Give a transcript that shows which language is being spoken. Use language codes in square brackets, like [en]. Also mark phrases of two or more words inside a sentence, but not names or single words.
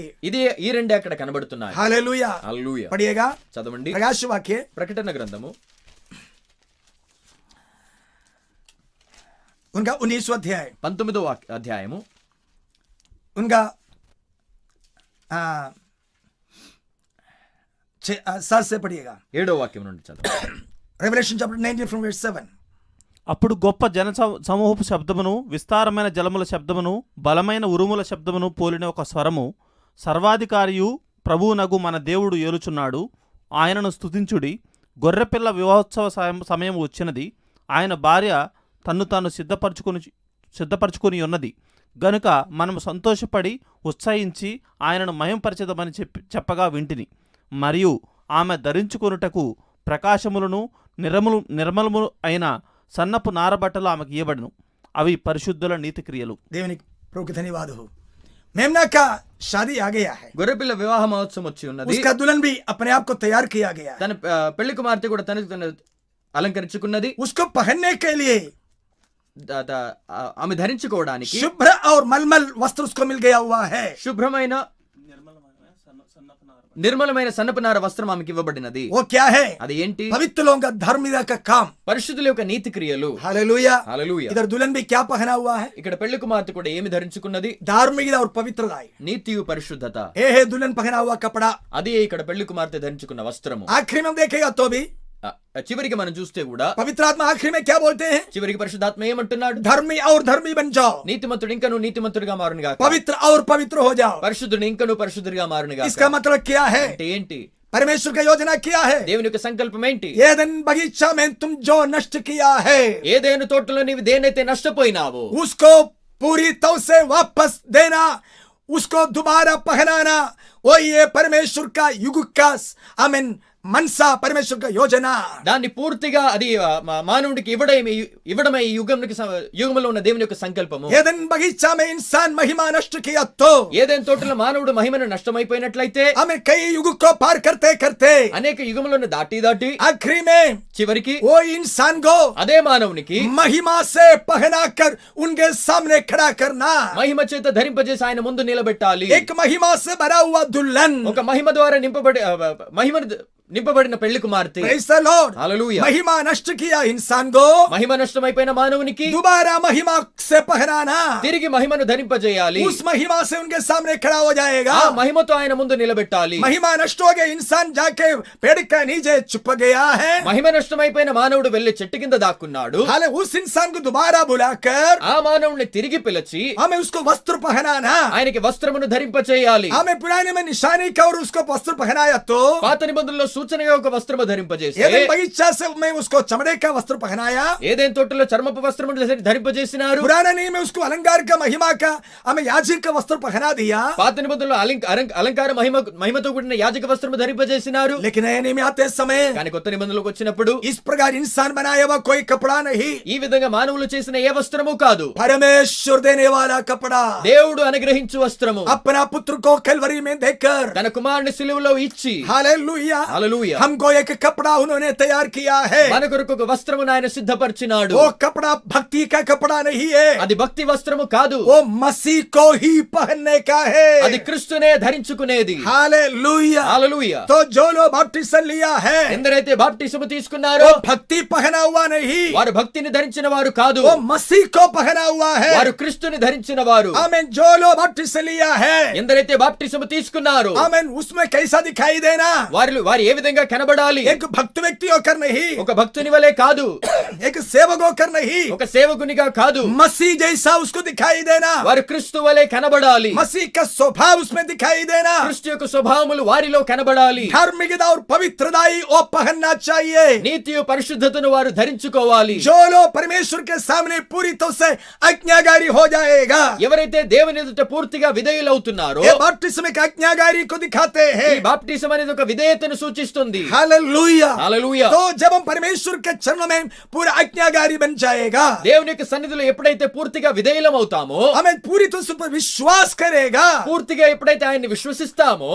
[te] ఇది ఈ రెండే అక్కడ కనబడుతున్నాయి. [hi] हालेलुया. [te] హల్లెలూయా. [hi] पढ़िएगा [te] చదవండి [hi] प्रकाश वाक्य [te] ప్రకటన గ్రంథము [hi] उनका 19वां अध्याय [te] 19వ అధ్యాయము [hi] उनका 7 से पढ़िएगा. [te] 7వ వాక్యం నుండి చదవండి. [en] Revelation chapter 19 from verse 7. [te] అప్పుడు గొప్ప జన సమూహపు శబ్దమును, విస్తారమైన జలముల శబ్దమును, బలమైన ఉరుముల శబ్దమును పోలిన ఒక స్వరము, సర్వాధికారియు ప్రభువునగు మన దేవుడు ఏలుచున్నాడు, ఆయనను స్తుతించుడి, గొర్రెపిల్ల వివాహోత్సవ సమయం వచ్చినది, ఆయన భార్య తన్ను తాను సిద్ధపరచుకొని ఉన్నది గనుక మనము సంతోషపడి ఉత్సహించి ఆయనను మహింపరచెదమని చెప్పగా వింటిని. మరియు ఆమె ధరించుకొనుటకు ప్రకాశములను నిర్మలము అయిన సన్నపు నారబట్టలు ఆమెకు ఇవ్వబడును, అవి పరిశుద్ధుల నీతి క్రియలు. దేవుని ప్రభుకి [hi] ధన్యవాद हो. मेमना का शादी आ गया है. [te] గొర్రెపిల్ల వివాహ మహోత్సవం వచ్చి ఉన్నది. [hi] उसका दुल्हन भी अपने आप को तैयार किया गया है. [te] తన పెళ్లి కుమార్తె కూడా తను అలంకరించుకున్నది. [hi] उसको पहनने के लिए [te] ఆమె ధరించుకోవడానికి [hi] शुभ्र और मलमल वस्त्र उसको मिल गया हुआ है. [te] శుభ్రమైన నిర్మలమైన సన్నపనార వస్త్రం ఆమెకి ఇవ్వబడినది. [hi] वो क्या है? [te] అది ఏంటి? [hi] पवित्र लोगों का धर्मिकता का काम. [te] పరిశుద్ధుల యొక్క నీతి క్రియలు. [hi] हालेलुया. [te] హల్లెలూయా. [hi] इधर दुल्हन भी क्या पहना हुआ है? [te] ఇక్కడ పెళ్లి కుమార్తె కూడా ఏమి ధరించుకున్నది? [hi] धार्मिकता और पवित्रता. [te] నీతియు పరిశుద్ధత. [hi] ये है दुल्हन पहना हुआ कपड़ा. [te] అది ఇక్కడ పెళ్లి కుమార్తె ధరించుకున్న వస్త్రము. [hi] आखिर में हम देखेगा तो भी [te] చివరికి మనం చూస్తే కూడా [hi] पवित्र आत्मा आखिर में क्या बोलते हैं? [te] చివరికి పరిశుద్ధాత్మ ఏమంటున్నాడు? [hi] धर्मी और धर्मी बन जाओ. [te] నీతిమంతుడు ఇంకా నువ్వు నీతిమంతుడిగా మారునుగా, [hi] पवित्र और पवित्र हो जाओ. [te] పరిశుద్ధుడు ఇంకా నువ్వు పరిశుద్ధుడిగా మారునుగా. [hi] इसका मतलब क्या है? [te] అంటే ఏంటి? [hi] परमेश्वर का योजना क्या है? [te] దేవుని యొక్క సంకల్పం ఏంటి? [hi] ఏదెన్ बगीचा में तुम जो नष्ट किया है, [te] ఏదైనా తోటలో నీవు దేనైతే నష్టపోయినావో [hi] उसको पूरी तौर से वापस देना, उसको दोबारा पहनाना, वो ये परमेश्वर का युग का आमीन मनसा परमेश्वर का योजना [te] దాన్ని పూర్తిగా అది మానవుడికి ఇవ్వడమే ఈ యుగంలో ఉన్న దేవుని యొక్క సంకల్పము. [hi] एदन बगीचा में इंसान महिमा नष्ट किया तो [te] ఏదైనా తోటలో మానవుడు మహిమను నష్టమైపోయినట్లయితే [hi] हमें कई युग को पार करते करते [te] అనేక యుగములను దాటి [hi] आखिरी में [te] చివరికి [hi] वो इंसान को [te] అదే మానవునికి [hi] महिमा से पहना कर उनके सामने खड़ा करना, [te] మహిమ చేత ధరింపజేసి ఆయన ముందు నిలబెట్టాలి. [hi] एक महिमा से भरा हुआ दुल्हन, [te] ఒక మహిమ ద్వారా నింపబడిన పెళ్లి కుమార్తె. [en] Praise the Lord. [te] హల్లెలూయా. [hi] महिमा नष्ट किया इंसान को [te] మహిమ నష్టమైపోయిన మానవునికి [hi] दोबारा महिमा से पहनाना, [te] తిరిగి మహిమను ధరింపజేయాలి. [hi] उस महिमा से उनके सामने खड़ा हो जाएगा. [te] ఆ మహిమతో ఆయన ముందు నిలబెట్టాలి. [hi] महिमा नष्ट हो गया, इंसान जाके पेड़ के नीचे छुप गया है. [te] మహిమ నష్టమైపోయిన మానవుడు వెళ్లి చెట్టు కింద దాక్కున్నాడు. [hi] हाले उस इंसान को दोबारा बुलाकर [te] ఆ మానవుడిని తిరిగి పిలిచి [hi] हमें उसको वस्त्र पहनाना, [te] ఆయనకి వస్త్రమును ధరింపచేయాలి. [hi] हमें पुराने में निशानी का और उसको वस्त्र पहनाया तो [te] పాత నిబంధనలో సూచనగా ఒక వస్త్రము ధరింపజేస్తే, [hi] एदन बगीचा से मैं उसको चमड़े का वस्त्र पहनाया, [te] ఏదైనా తోటలో చర్మపు వస్త్రమును ధరింపజేసినారు. [hi] पुराना नहीं में उसको अलंकार का महिमा का हमें याजक का वस्त्र पहना दिया, [te] పాత నిబంధనలో అలంకార మహిమతో కూడిన యాజక వస్త్రము ధరింపజేసినారు. [hi] लेकिन नए नियम में आते समय [te] కానీ కొత్త నిబంధనలకు వచ్చినప్పుడు [hi] इस प्रकार इंसान बनाया हुआ कोई कपड़ा नहीं, [te] ఈ విధంగా మానవులు చేసిన ఏ వస్త్రము కాదు, [hi] परमेश्वर देने वाला कपड़ा, [te] దేవుడు అనుగ్రహించు వస్త్రము. [hi] अपना पुत्र को कलवरी में देकर, [te] తన కుమారుని సిలువలో ఇచ్చి, [hi] हालेलुया, [te] హల్లెలూయా, [hi] हमको एक कपड़ा उन्होंने तैयार किया है. [te] మన కొరకు ఒక వస్త్రమును ఆయన సిద్ధపరిచినాడు. [hi] वो कपड़ा भक्ति का कपड़ा नहीं है, [te] అది భక్తి వస్త్రము కాదు, [hi] वो मसीह को ही पहनने का है. [te] అది క్రీస్తునే ధరించుకునేది. [hi] हालेलुया. [te] హల్లెలూయా. [hi] तो जो लोग बपतिस्म लिया है [te] ఎందరైతే బాప్టిసము తీసుకున్నారో [hi] वो भक्ति पहना हुआ नहीं, [te] వారు భక్తిని ధరించిన వారు కాదు, [hi] वो मसीह को पहना हुआ है. [te] వారు క్రీస్తుని ధరించిన వారు. [hi] आमीन. जो लोग बपतिस्म लिया है, [te] ఎందరైతే బాప్టిసము తీసుకున్నారో [hi] आमीन, उसमें कैसा दिखाई देना, [te] వారు ఏ విధంగా కనబడాలి? [hi] एक भक्त व्यक्ति होकर नहीं, [te] ఒక భక్తుని వలె కాదు, [hi] एक सेवक होकर नहीं, [te] ఒక సేవకునిగా కాదు, [hi] मसीह जैसा उसको दिखाई देना, [te] వారు క్రీస్తు వలె కనబడాలి. [hi] मसीह का स्वभाव उसमें दिखाई देना, [te] క్రీస్తు యొక్క స్వభావములు వారిలో కనబడాలి. [hi] धार्मिकता और पवित्रता ही वो पहनना चाहिए. [te] నీతియు పరిశుద్ధతను వారు ధరించుకోవాలి. [hi] जो लोग परमेश्वर के सामने पूरी तरह से आज्ञाकारी हो जाएगा, [te] ఎవరైతే దేవుని ఎదుట పూర్తిగా విధేయులవుతున్నారో, [hi] ये बपतिस्म के आज्ञाकारी को दिखाते [te] ఈ [hi] हैं. [te] బాప్టిజం అనేది ఒక విధేయతను సూచిస్తుంది. [hi] हालेलुया. [te] హల్లెలూయా. [hi] तो जब हम परमेश्वर के चरणों में पूरा आज्ञाकारी बन जाएगा, [te] దేవుని యొక్క సన్నిధిలో ఎప్పుడైతే పూర్తిగా విధేయులం అవుతామో, [hi] हमें पूरी तरह से पर विश्वास करेगा, [te] పూర్తిగా ఎప్పుడైతే ఆయన్ని విశ్వసిస్తామో,